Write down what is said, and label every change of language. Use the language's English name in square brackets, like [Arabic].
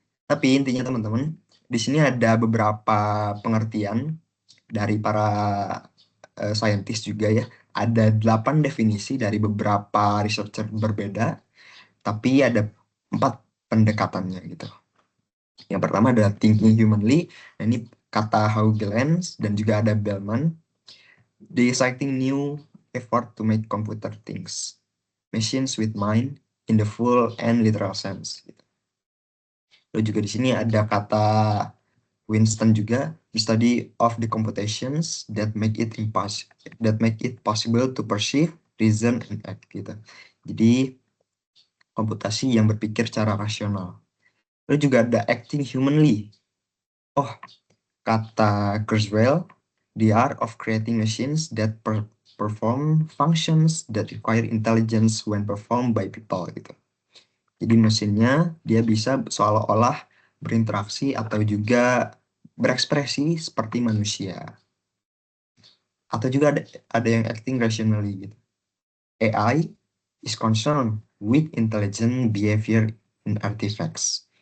[Indonesian] Tapi intinya teman-teman, di sini ada beberapa pengertian dari para saintis juga ya. Ada 8 definisi dari beberapa researcher berbeda, tapi ada 4 pendekatannya gitu. Yang pertama adalah thinking humanly. Nah, ini kata Huygens dan juga ada Bellman. [English] The exciting new effort to make computer things, machines with mind in the full and literal sense. [Indonesian] Lalu juga di sini ada kata Winston juga, [English] the study of the computations that make it possible to perceive, reason and act [Indonesian] gitu. Jadi komputasi yang berpikir secara rasional. Lalu juga ada acting humanly. [English] Oh, kata Kurzweil, the art of creating machines that perform functions that require intelligence when performed by people gitu. [Indonesian] Jadi mesinnya dia bisa seolah-olah berinteraksi atau juga berekspresi seperti manusia. Atau juga ada yang acting rationally gitu. [English] AI is concerned with intelligent behavior in artifacts.